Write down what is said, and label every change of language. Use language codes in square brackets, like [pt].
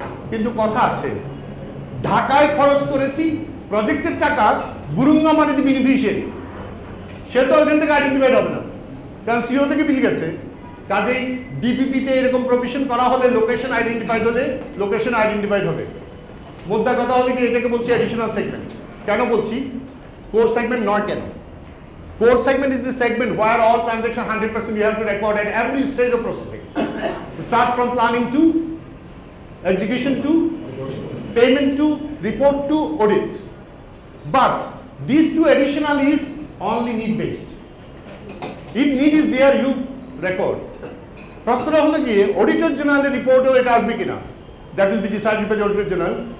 [bn] কিন্তু কথা আছে, ঢাকায় খরচ করেছি প্রজেক্টের টাকা, বুরুঙ্গামারিতে বেনিফিশিয়ারি, সে তো ওইখান থেকে আইডেন্টিফাইড হবে না, কারণ সিও থেকে বিল গেছে। কাজেই ডিপিপিতে এরকম প্রভিশন করা হলে লোকেশন আইডেন্টিফাইড হলে লোকেশন আইডেন্টিফাইড হবে। মোদ্দা কথা হলে কি এটাকে বলছি অ্যাডিশনাল সেগমেন্ট। কেন বলছি কোর সেগমেন্ট নয়? [en] কেন core segment is the segment where all transaction 100% you have to record at every stage of processing. It starts from planning to execution to payment to report to audit. But these two additional is only need based. If need is there, you record. [bn] প্রশ্ন হলো গিয়ে auditor general রিপোর্টও এটা আসবে কিনা, [en] that will be decided by the auditor general.